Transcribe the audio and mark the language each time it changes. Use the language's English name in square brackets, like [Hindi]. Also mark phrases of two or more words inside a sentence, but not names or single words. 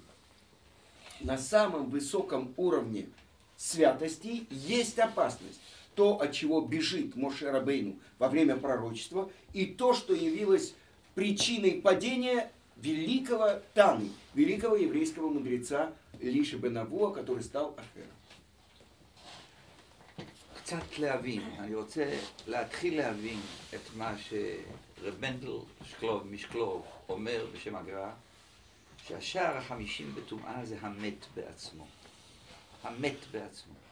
[Russian] На самом высоком уровне святости есть опасность. То, от чего бежит Моше Рабейну во время пророчества, и то, что явилось причиной падения великого Таны, великого еврейского мудреца Элиши бен Авуа, который стал Ахером. [Hebrew] קצת להבין, אני רוצה להתחיל להבין את מה שרב מנדל משקלוב אומר בשם הגר"א, שהשער ה-50 בטומאה זה המת בעצמו. המת בעצמו.